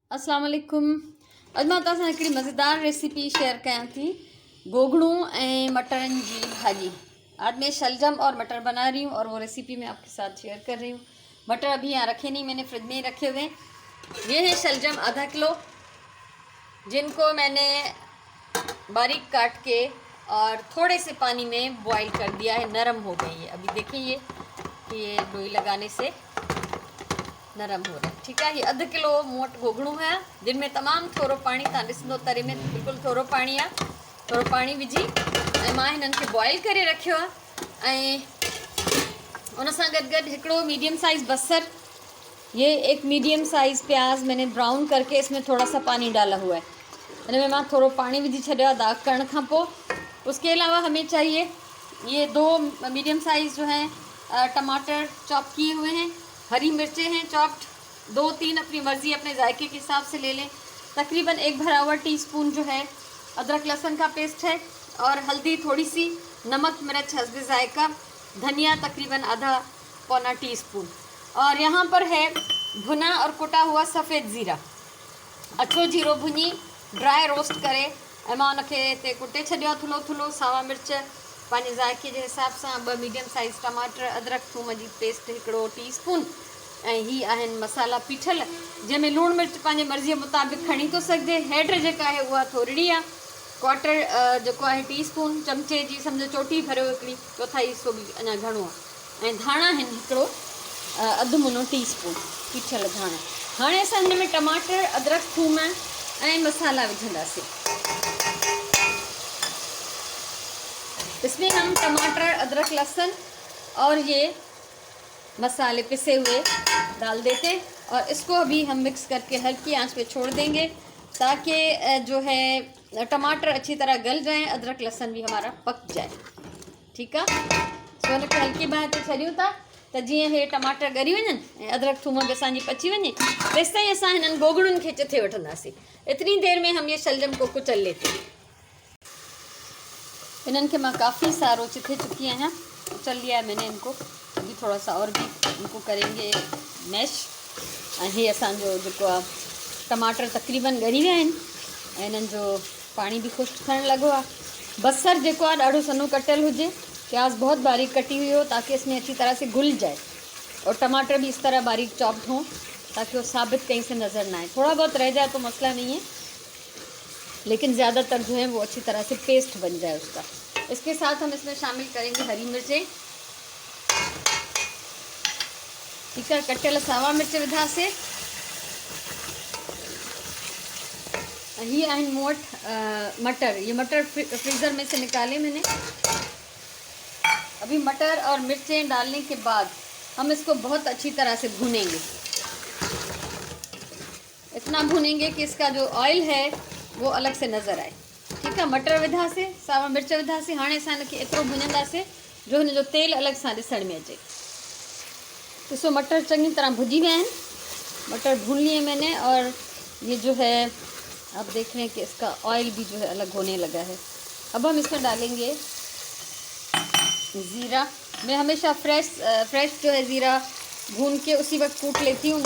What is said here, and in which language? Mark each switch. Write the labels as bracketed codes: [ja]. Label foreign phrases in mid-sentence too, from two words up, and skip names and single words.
[ar] السلام علیکم. [sd] अॼु मां तव्हां सां हिकिड़ी मज़ेदार रेसिपी शेयर कयां थी, गोगड़ू ऐं मटरनि जी भाजी। [ur] آج میں شلجم اور مٹر بنا رہی ہوں اور وہ ریسپی میں آپ کے ساتھ شیئر کر رہی ہوں. مٹر ابھی یہاں رکھے نہیں، میں نے فریج میں ہی رکھے ہوئے۔ یہ ہے شلجم آدھا کلو، جن کو میں نے باریک کاٹ کے اور تھوڑے سے پانی میں بوائل کر دیا ہے، نرم ہو گئی ہے. ابھی دیکھیے یہ لوئی لگانے سے نرم ہو رہا ہے. ٹھیک ہے, [sd] ये अध किलो मोट गोगड़ू है, जिनमें तमाम थोरो पानी तव्हां ॾिसंदो तरे में बिल्कुलु थोरो पानी आहे। थोरो पानी विझी ऐं मां हिननि खे बॉइल करे रखियो आहे। ऐं उन सां गॾु गॾु हिकिड़ो [en] medium size [ur] बसर, یہ ایک [en] medium size [ur] پیاز میں نے براؤن کر کے اس میں تھوڑا سا پانی ڈالا ہوا ہے. [sd] इनमें मां थोरो पानी विझी छॾियो आहे दाग करण खां पोइ। [ur] اس کے علاوہ ہمیں چاہیے یہ 2 [en] medium size [ur] جو ہیں ٹماٹر چاپ کیے ہوئے ہیں، ہری مرچیں ہیں چاپڈ، 2-3 اپنی مرضی اپنے ذائقے کے حساب سے لے لیں. تقریباً 1 بھرا ہوا ٹی اسپون جو ہے ادرک لہسن کا پیسٹ ہے، اور ہلدی تھوڑی سی، نمک مرچ حسبِ ذائقہ، دھنیا تقریباً آدھا پونا ٹی اسپون، اور یہاں پر ہے بھنا اور کٹا ہوا سفید زیرہ. [sd] अछो जीरो भुनी [en] dry roast [sd] करे ऐं मां उनखे हिते कुटे छॾियो आहे थुल्हो थुल्हो। सावा मिर्च पंहिंजे ज़ाइके जे हिसाब सां, 2 [en] medium size [sd] टमाटर, अदरक थूम जी पेस्ट 1 टीस्पून, ऐं ही आहिनि मसाला पीठल, जंहिंमें लूणु मिर्च पंहिंजे मर्ज़ीअ मुताबिक़ खणी थो सघिजे। हैड जेका आहे उहा थोरी आहे, क्वार्टर जेको आहे टीस्पून, चमचे जी सम्झो चोटी भरियो हिकिड़ी, चौथाई हिसो बि अञा घणो आहे। ऐं धाणा आहिनि हिकिड़ो अधु मुनो टीस्पून पीठल धाणा। हाणे असां हिन में टमाटर, अदरक, थूम ऐं मसाला विझंदासीं। [ur] اس میں ہم ٹماٹر، ادرک، لہسن اور یہ مسالے پسے ہوئے ڈال دیتے، اور اس کو ابھی ہم مکس کر کے ہلکی آنچ پہ چھوڑ دیں گے، تاکہ جو ہے ٹماٹر اچھی طرح گل جائیں، ادرک لہسن بھی ہمارا پک جائے. ٹھیک ہے, [sd] सो उनखे हल्की बाहि ते छॾियूं था त जीअं हे टमाटर ॻरी वञनि ऐं अदरक थूम बि असांजी पची वञे, तेसि ताईं असां हिननि गोगड़ुनि खे चिथे वठंदासीं। [ur] اتنی دیر میں ہم یہ شلجم کو کچل لیتے ہیں. [sd] इन्हनि खे मां काफ़ी सारो चिथे चुकी आहियां, [ur] کچل لیا ہے میں نے ان کو. ابھی تھوڑا سا اور بھی ان کو کریں گے میش. [sd] ऐं हे असांजो जेको आहे टमाटर तक़रीबन ॻरी विया आहिनि ऐं इन्हनि जो पाणी बि ख़ुश्क थियणु लॻो आहे। बसर जेको आहे ॾाढो सन्हो कटियल हुजे, [ur] پیاز بہت باریک کٹی ہوئی ہو تاکہ اس میں اچھی طرح سے گھل جائے، اور ٹماٹر بھی اس طرح باریک چاپڈ ہوں تاکہ وہ ثابت کہیں سے نظر نہ آئے. تھوڑا بہت رہ جائے تو مسئلہ نہیں ہے، لیکن زیادہ تر جو ہے وہ اچھی طرح سے پیسٹ بن جائے اس کا. اس کے ساتھ ہم اس میں شامل کریں گے ہری مرچیں، ٹھیک ہے, [sd] कटियल सावा मिर्च विधासीं। ये आहिनि मूं वटि मटर, [ur] یہ مٹر فریزر میں سے نکالے میں نے. ابھی مٹر اور مرچیں ڈالنے کے بعد ہم اس کو بہت اچھی طرح سے بھونیں گے، اتنا بھونیں گے کہ اس کا جو آئل ہے وہ الگ سے نظر آئے. ٹھیک ہے, [sd] मटर विधासीं, सावा मिर्च विधासीं। हाणे असां हिनखे एतिरो भुञंदासीं जो हिन जो तेल अलॻि सां ॾिसण में अचे। ॾिसो मटर चङी तरह भुजी विया आहिनि, [ur] مٹر بھون لیے میں نے، اور یہ جو ہے آپ دیکھ رہے ہیں کہ اس کا آئل بھی جو ہے الگ ہونے لگا ہے. اب ہم اس میں ڈالیں گے زیرہ. میں ہمیشہ فریش جو ہے زیرہ بھون کے اسی وقت کوٹ لیتی ہوں.